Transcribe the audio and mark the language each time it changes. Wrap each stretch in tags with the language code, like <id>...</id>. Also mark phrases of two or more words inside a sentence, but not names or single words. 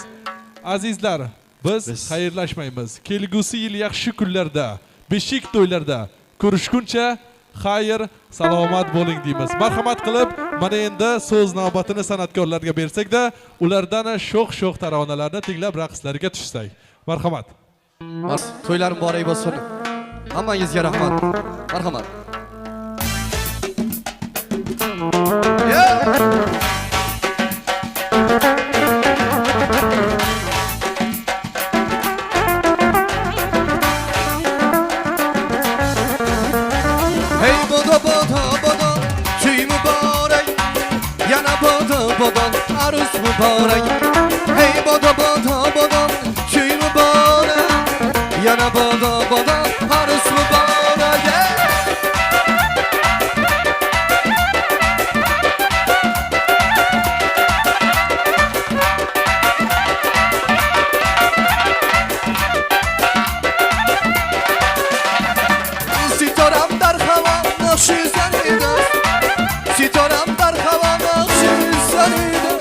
<uz>Azizlar, biz xayrlashmaymiz. Kelgusi yil yaxshi kunlarda, beshik to'ylarda ko'rishguncha xayr, salomat bo'ling deymiz. Marhamat qilib, mana endi so'z navbatini san'atkorlarga bersak-da, ulardan sho'x-sho'x taronalarni tinglab raqslarga tushsak. Marhamat. To'ylar muborak bo'lsin. Hammangizga rahmat. Marhamat.</uz> <tg>Hey bodo bodo bodo,</tg> <uz>to'y muborak.</uz> <tg>Yana bodo bodo, arus muborak. Hey bodo bodo bodo,</tg> <uz>to'y muborak.</uz> <tg>Yana bodo bodo, arus muborak. Sitoram dar hava naqshi zaridas, sitoram dar hava naqshi zaridas.</tg>